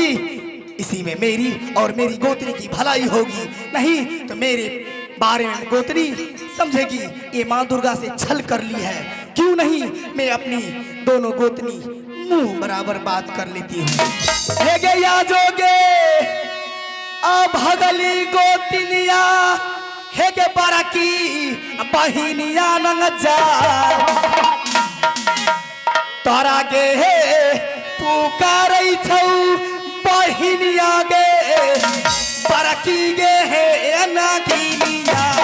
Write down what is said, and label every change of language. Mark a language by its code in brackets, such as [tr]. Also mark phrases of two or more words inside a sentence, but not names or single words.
[hi] इसी में मेरी और मेरी गोतनी की भलाई होगी, नहीं तो मेरे बारे में गोतनी समझेगी ये माँ दुर्गा से छल कर ली है। क्यों नहीं मैं अपनी दोनों गोतनी मुंह बराबर बात कर लेती हूँ। [anp] हे गे या जोगे अब भगली गोतनिया, हे गे बरकी बहिनिया नंग जा, तोरा गे पुकारई छौ बहिनिया गे बरकी गे हे नागिनिया।